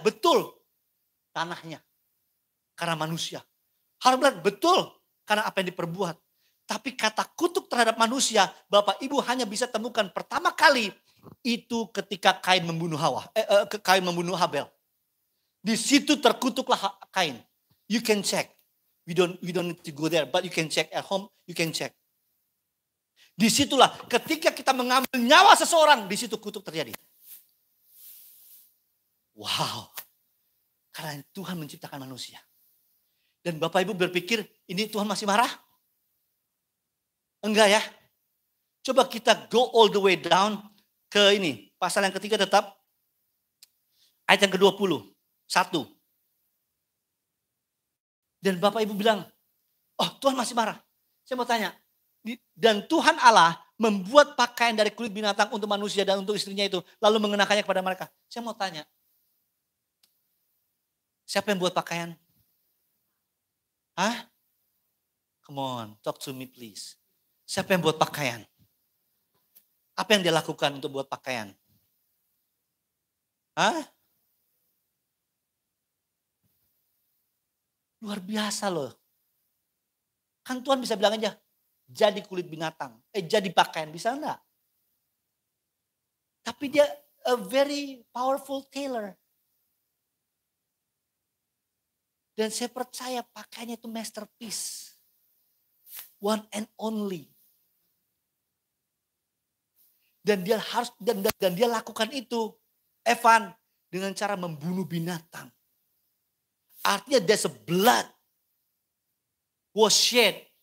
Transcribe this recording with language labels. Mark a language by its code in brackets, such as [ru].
[id] Betul, tanahnya. Karena manusia. Harus berat, betul, karena apa yang diperbuat. Tapi kata kutuk terhadap manusia, Bapak Ibu hanya bisa temukan pertama kali itu ketika Kain membunuh Kain membunuh Habel. Di situ terkutuklah Kain. [en] You can check. We don't need to go there, but you can check at home. You can check. [id] Disitulah ketika kita mengambil nyawa seseorang, di situ kutuk terjadi. Wow. Karena Tuhan menciptakan manusia. Dan Bapak Ibu berpikir, ini Tuhan masih marah? Enggak ya. Coba kita [en] go all the way down [id] ke ini. Pasal yang ketiga tetap. Ayat yang ke-20. 1. Dan Bapak Ibu bilang, oh Tuhan masih marah. Saya mau tanya. Dan Tuhan Allah membuat pakaian dari kulit binatang untuk manusia dan untuk istrinya itu. Lalu mengenakannya kepada mereka. Saya mau tanya. Siapa yang buat pakaian? Hah? [en] Come on, talk to me please. [id] Siapa yang buat pakaian? Apa yang dia lakukan untuk buat pakaian? Hah? Luar biasa loh. Kan Tuhan bisa bilang aja, jadi kulit binatang. Jadi pakaian, bisa enggak? Tapi dia [en] a very powerful tailor. [id] Dan saya percaya pakaiannya itu masterpiece. [en] One and only. [id] Dan dia harus dan dia lakukan itu, Evan, dengan cara membunuh binatang. Artinya [en] there's a blood was shed.